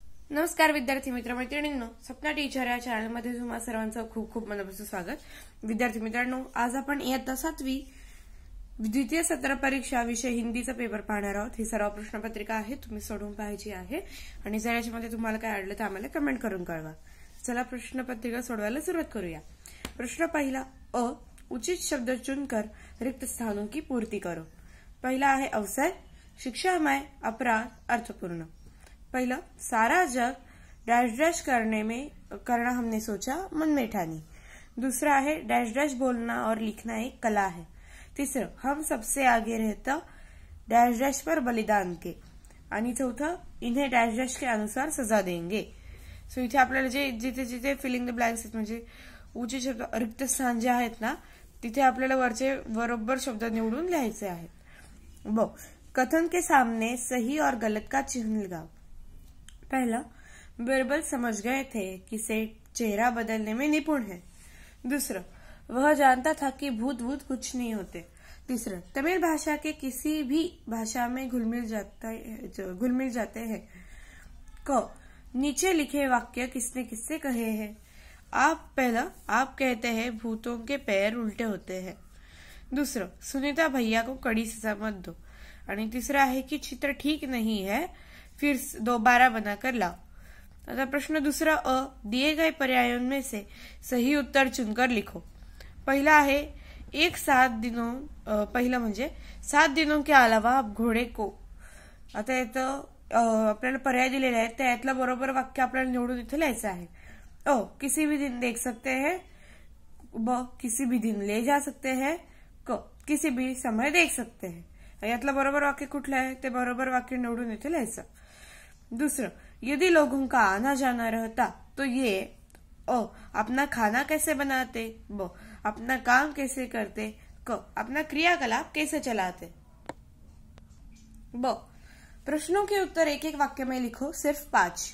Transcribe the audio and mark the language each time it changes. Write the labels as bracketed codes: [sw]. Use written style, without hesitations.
[mr] नमस्कार विद्यार्थी मित्र मैत्रिणींनो, सपना टीचर या चॅनलमध्ये तुम्हा सर्वांचं खूप खूप मनापासून स्वागत। विद्यार्थी मित्रांनो, आज आपण इयत्ता 7वी द्वितीय सत्र परीक्षा विषय हिंदीचा पेपर पाहणार आहोत। ही सर्व प्रश्नपत्रिका आहे, तुम्ही सोडवून पाहायची आहे आणि जर याच्यामध्ये तुम्हाला काय अडलं तर आम्हाला कमेंट करून कळवा। चला प्रश्नपत्रिका सोडवायला सुरुवात करूया। प्रश्न पहिला, [hi] उचित शब्द चुनकर रिक्त स्थानों की पूर्ति करो। पहला है अवसर, शिक्षामय, अपराध, अर्थपूर्ण। पहला, सारा जग डैश डैश करना हमने सोचा, मन में ठानी। दूसरा है डैश डैश बोलना और लिखना एक कला है। तीसरा, हम सबसे आगे रहता डैश डैश पर बलिदान के। आणि चौथा, इन्हें डैश डैश के अनुसार सजा देंगे। [mr] सो इथे आपल्याला जे जिथे जिथे [en] filling the blanks [mr] आहेत म्हणजे उचित शब्द रिक्त स्थान जे आहेत ना तिथे आपल्याला वरचे बरोबर शब्द निवडून लिहायचे आहेत। [hi] कथन के सामने सही और गलत का चिन्ह लगाओ। पहला, बिरबल समझ गए थे कि सेठ चेहरा बदलने में निपुण है। दूसरा, वह जानता था कि भूत भूत कुछ नहीं होते। तीसरा, तमिल भाषा के किसी भी भाषा में घुल मिल जाते हैं। नीचे लिखे वाक्य किसने किससे कहे हैं। पहला, आप कहते हैं भूतों के पैर उल्टे होते हैं। दूसरा, सुनीता भैया को कड़ी सजा मत दो। और तीसरा है कि चित्र ठीक नहीं है, फिर दोबारा बनाकर लाओ। अतः प्रश्न दूसरा, दिए गए पर्यायों में से सही उत्तर चुनकर लिखो। पहला है [mr] पहिला म्हणजे [hi] 7 दिनों के अलावा आप घोड़े को। [mr] आता इथं आपल्याला पर्याय दिलेले आहेत त्यातलं बरोबर वाक्य आपल्याला निवडून इथे लिहायचं आहे। [hi] किसी भी दिन देख सकते हैं। किसी भी दिन ले जा सकते हैं। किसी भी समय देख सकते हैं। [mr] यातलं बरोबर वाक्य कुठलं आहे ते बरोबर वाक्य निवडून इथे लिहायचं। [hi] दूसरा, यदि लोगों का आना जाना रहता तो ये अपना खाना कैसे बनाते, अपना काम कैसे करते, अपना क्रियाकलाप कैसे चलाते। प्रश्नों के उत्तर एक एक वाक्य में लिखो, सिर्फ 5।